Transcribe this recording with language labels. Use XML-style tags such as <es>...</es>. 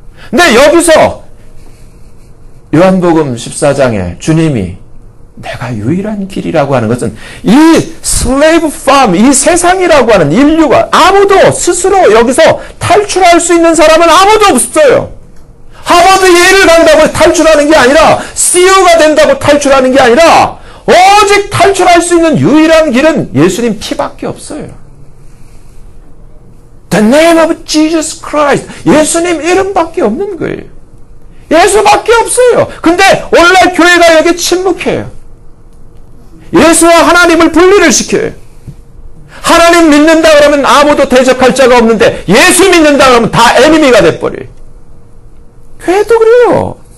<ko>근데 여기서 요한복음 14장에 주님이 내가 유일한 길이라고 하는 것은 이 슬레이브 팜, 이 세상이라고 하는 인류가 아무도 스스로 여기서 탈출할 수 있는 사람은 아무도 없어요. 하버드 예를 간다고 탈출하는 게 아니라, CEO가 된다고 탈출하는 게 아니라, 오직 탈출할 수 있는 유일한 길은 예수님 피밖에 없어요.</ko> <en>The name of Jesus Christ.</en> <ko>예수님 이름밖에 없는 거예요. 예수밖에 없어요. 근데 오늘날 교회가 여기 침묵해요. 예수와 하나님을 분리를 시켜요. 하나님 믿는다 그러면 아무도 대적할 자가 없는데 예수 믿는다 그러면 다 에니미가 돼버려요. 교회도 그래요.</ko>